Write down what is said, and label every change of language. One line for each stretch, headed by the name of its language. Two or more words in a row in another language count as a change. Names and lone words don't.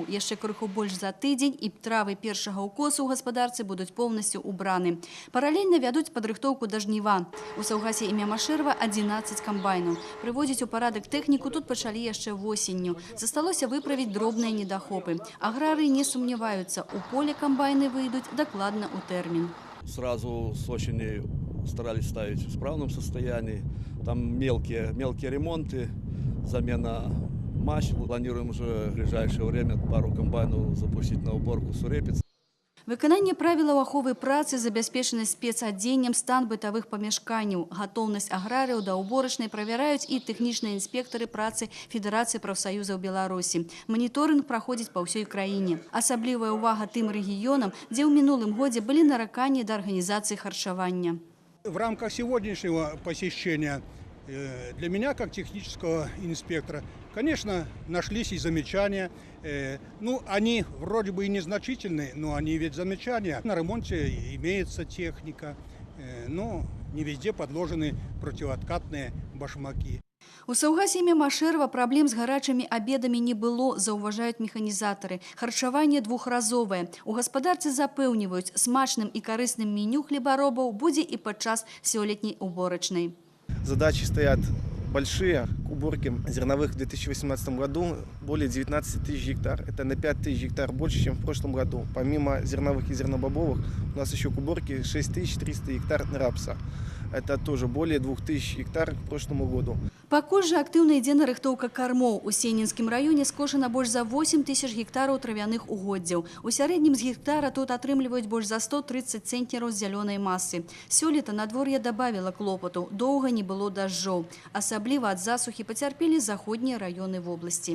Belarusian: Яшчэ крыху больш за тыдзень і травы першага ўкосу ў гаспадарцы будуць поўнасцю ўбраны. Паралельна вядуць падрыхтоўку да жніва. У саўгасе імя Машэрава 11 камбайнаў. Прыводзіць у парадак тэхніку тут пачалі яшчэ восенню. Засталося выправіць дробныя недахопы. Аграрыі не сумняваюцца, у поле камбайны выйдуць дакладна ў тэрмін.
Russian: Сразу с осени старались ставить в справном состоянии. Там мелкие ремонты, замена масел. Планируем уже в ближайшее время пару комбайнов запустить на уборку сурепиц.
Belarusian: Выкананне правілаў аховы працы, забяспечанасць спецадзеннем, стан бытавых памяшканняў, гатоўнасць аграрыяў да уборачнай правяраюць і тэхнічныя інспектары працы Федэрацыі прафсаюзаў Беларусі. Маніторынг праходзіць па ўсёй краіне. Асаблівая ўвага тым рэгіёнам, дзе ў мінулым годзе былі нараканні да арганізацыі харчавання.
Russian: В рамках сегодняшнего посещения для меня, как технического инспектора, конечно, нашлись и замечания. Ну, они вроде бы и незначительные, но они ведь замечания. На ремонте имеется техника, но не везде подложены противооткатные башмаки.
Belarusian: У саўгасе імя Машэрава праблем з гарачымі абедамі не было, заўважаюць механізатары. Харчаванне двухразовае. У гаспадарцы запэўніваюць, смачным і карысным меню хлебаробаў будзе і падчас сёлетняй уборачнай.
Russian: Задачи стоят большие. К уборке зерновых в 2018 году более 19 000 гектар. Это на 5 000 гектар больше, чем в прошлом году. Помимо зерновых и зернобобовых, у нас еще к уборке 6300 гектар рапса. Это тоже более 2000 гектар к прошлому году.
Belarusian: Пакуль жа актыўна ідзе нарыхтоўка кармоў. У Сенінскім раёне скошана больш за 8 000 гектараў травяных угоддзяў. У сярэднім з гектара тут атрымліваюць больш за 130 цэнтнераў зялёнай масы. Сёлета надвор'е дабавіла клопату. Доўга не было дажджоў. Асабліва ад засухі пацярпелі заходнія раёны вобласці.